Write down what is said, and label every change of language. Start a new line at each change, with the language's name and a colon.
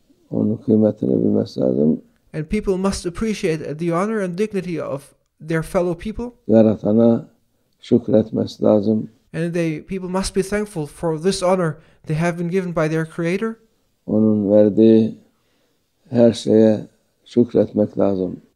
Turkish: Onun kıymetini bilmesi lazım.
English: And people must appreciate the honor and dignity of their fellow people.
Turkish: Yaratana şükretmesi lazım.
English: And people must be thankful for this honor they have been given by their Creator.
Turkish: Onun verdiği her şeye şükretmek lazım.